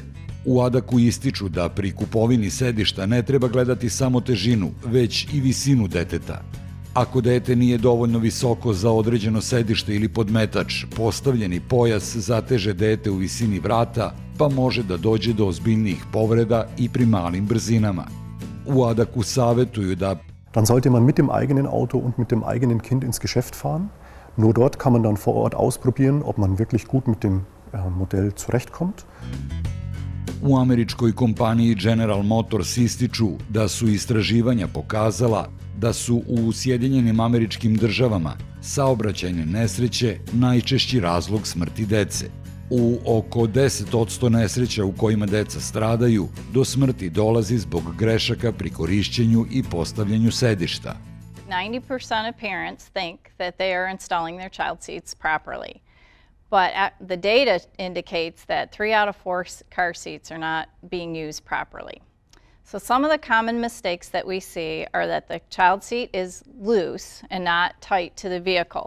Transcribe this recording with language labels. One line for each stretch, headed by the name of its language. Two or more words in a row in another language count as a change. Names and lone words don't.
Serbian: U ADAC-u ističu da pri kupovini sedišta ne treba gledati samo težinu, već i visinu deteta. Ako dete nije dovoljno visoko za određeno sedište ili podmetač, postavljeni pojas zateže dete u visini vrata, pa može da dođe do ozbiljnijih povreda i pri malim brzinama. U ADAC-u savetuju da
German: Dann sollte man mit dem eigenen Auto und mit dem eigenen Kind ins Geschäft fahren. Nur dort kann man dann vor Ort ausprobieren, ob man wirklich gut mit dem Modell zurechtkommt.
Serbian: U američkoj kompaniji General Motors ističu da su istraživanja pokazala da su u Sjedinjenim Američkim Državama saobraćajne nesreće najčešći razlog smrti dece. U oko 10% nesreća u kojima deca stradaju, do smrti dolazi zbog grešaka pri korišćenju i postavljanju sedišta.
English: 90% of parents think that they are installing their child seats properly. But the data indicates that 3 out of 4 car seats are not being used properly. So some of the common mistakes that we see are that the child seat is loose and not tight to the vehicle.